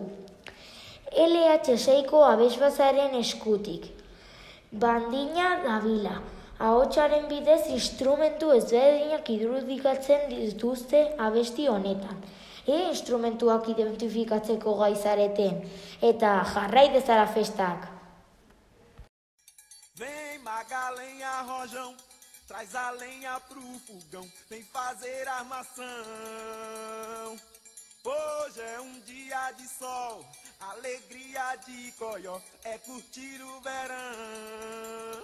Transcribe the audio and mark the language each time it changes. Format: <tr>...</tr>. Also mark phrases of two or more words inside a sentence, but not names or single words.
<eu>LH6ko abesbatzaren eskutik. Bandina dabila. Ahotsaren bidez instrumentu ezberdinak irudikatzen dituzte abesti honetan. Instrumentuak identifikatzeko gai zareten, eta jarrai dezala festak.</eu> <pt>Vem Magalenha Rojão, traz a lenha pro fogão, vem fazer armação. Hoje é dia de sol, alegria de coió, é curtir o verão.</pt>